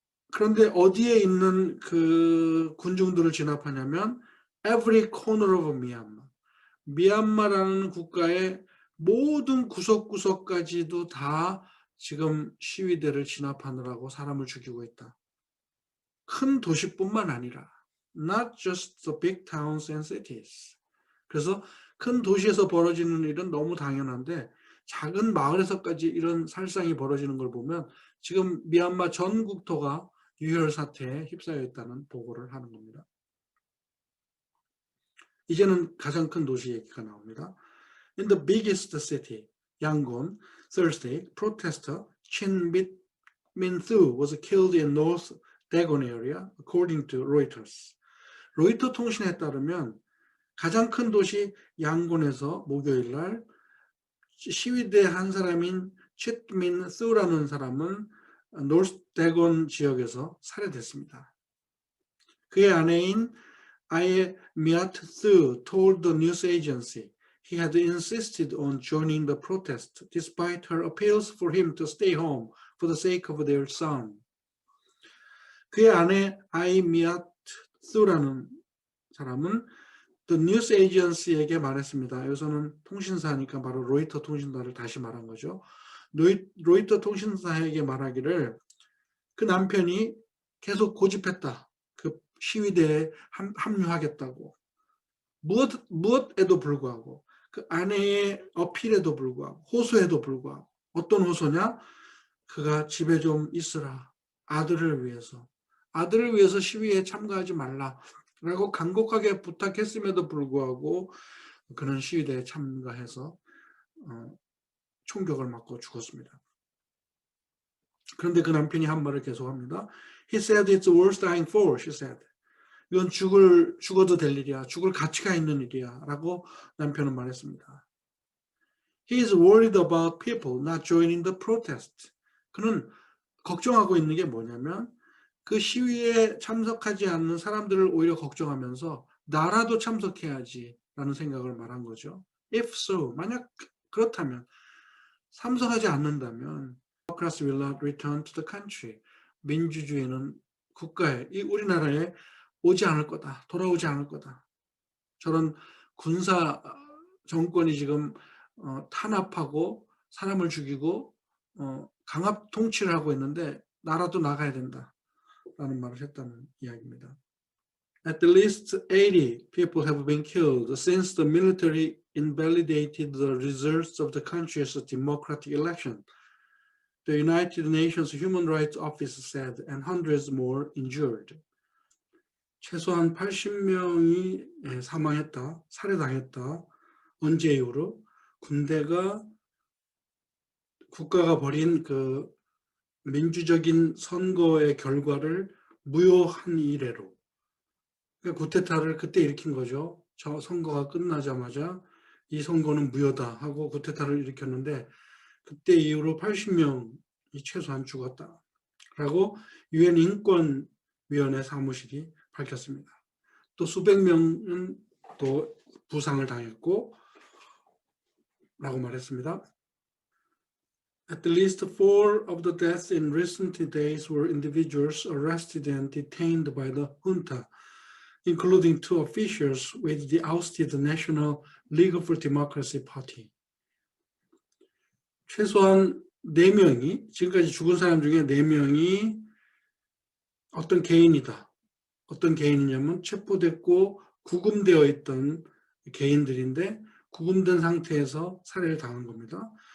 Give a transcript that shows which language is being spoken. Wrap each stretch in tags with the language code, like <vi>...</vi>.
<ko>그런데 어디에 있는 그 군중들을 진압하냐면</ko> <en>every corner of Myanmar.</en> <ko>미얀마라는 국가의 모든 구석구석까지도 다 지금 시위대를 진압하느라고 사람을 죽이고 있다. 큰 도시뿐만 아니라</ko> <en>not just the big towns and cities.</en> <ko>그래서 큰 도시에서 벌어지는 일은 너무 당연한데 작은 마을에서까지 이런 살상이 벌어지는 걸 보면 지금 미얀마 전 국토가 유혈 사태에 휩싸여 있다는 보고를 하는 겁니다. 이제는 가장 큰 도시 얘기가 나옵니다.</ko> <en>In the biggest city, Yangon, Thursday, protester Chin Min-thu was killed in North Dagon area, according to Reuters.</en> <ko>로이터 통신에 따르면 가장 큰 도시 양곤에서 목요일 날 시위대 한 사람인 칫민수라는 사람은 노스 대곤 지역에서 살해됐습니다. 그의 아내인</ko> <en>아예 미아트 told the news agency he had insisted on joining the protest despite her appeals for him to stay home for the sake of their son.</en> <ko>그의 아내 아이 미아트라는 사람은</ko> <en>The News Agency</en> <ko>에게 말했습니다. 여기서는 통신사니까 바로 로이터 통신사를 다시 말한 거죠. 로이터 통신사에게 말하기를 그 남편이 계속 고집했다. 그 시위대에 합류하겠다고. 무엇에도 불구하고 그 아내의 어필에도 불구하고 호소에도 불구하고 어떤 호소냐? 그가 집에 좀 있으라. 아들을 위해서 시위에 참가하지 말라. 라고 간곡하게 부탁했음에도 불구하고 그는 시위대에 참가해서 총격을 맞고 죽었습니다. 그런데 그 남편이 한 말을 계속합니다.</ko> <en>He said it's worth dying for, she said.</en> <ko>이건 죽어도 될 일이야. 죽을 가치가 있는 일이야. 라고 남편은 말했습니다.</ko> <en>He is worried about people not joining the protest.</en> <ko>그는 걱정하고 있는 게 뭐냐면 그 시위에 참석하지 않는 사람들을 오히려 걱정하면서 나라도 참석해야지 라는 생각을 말한 거죠.</ko> <en>If so,</en> <ko>만약 그렇다면 참석하지 않는다면</ko> <en>democracy will not return to the country.</en> <ko>민주주의는 국가에, 이 우리나라에 오지 않을 거다. 돌아오지 않을 거다. 저런 군사 정권이 지금 탄압하고 사람을 죽이고 강압 통치를 하고 있는데 나라도 나가야 된다. 라는 말을 했다는 이야기입니다.</ko> <en>At least 80 people have been killed since the military invalidated the results of the country's democratic election, the United Nations Human Rights Office said, and hundreds more injured.</en> <ko>최소한 80명이 사망했다, 살해당했다. 언제 이후로? 국가가 벌인 그 민주적인 선거의 결과를 무효한 이래로. 그러니까 쿠데타를 그때 일으킨 거죠. 저 선거가 끝나자마자 이 선거는 무효다 하고 쿠데타를 일으켰는데 그때 이후로 80명이 최소한 죽었다라고 유엔 인권위원회 사무실이 밝혔습니다. 또 수백 명은 또 부상을 당했고 라고 말했습니다.</ko> <en>At least 4 of the deaths in recent days were individuals arrested and detained by the junta, including 2 officials with the ousted National League for Democracy Party.</en> <ko>최소한 4명이, 지금까지 죽은 사람 중에 4명이 어떤 개인이다. 어떤 개인이냐면 체포됐고 구금되어 있던 개인들인데 구금된 상태에서 살해를 당한 겁니다.</ko>